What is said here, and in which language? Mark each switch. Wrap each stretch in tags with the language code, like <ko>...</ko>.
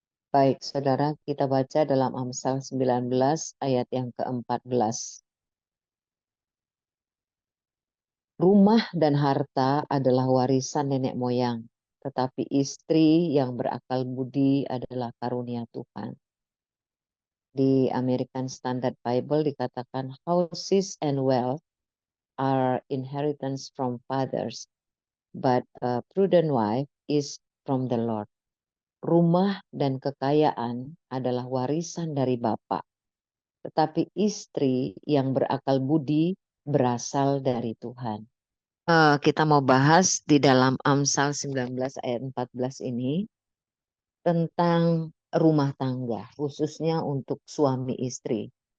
<id>Baik, saudara, kita baca dalam Amsal 19 ayat yang ke-14. Rumah dan harta adalah warisan nenek moyang, tetapi istri yang berakal budi adalah karunia Tuhan. Di American Standard Bible dikatakan</id> <en>houses and wealth are inheritance from fathers, but a prudent wife is from the Lord.</en> <id>Rumah dan kekayaan adalah warisan dari Bapa, tetapi istri yang berakal budi berasal dari Tuhan. Kita mau bahas di dalam Amsal 19 ayat 14 ini tentang rumah tangga, khususnya untuk suami istri.</id>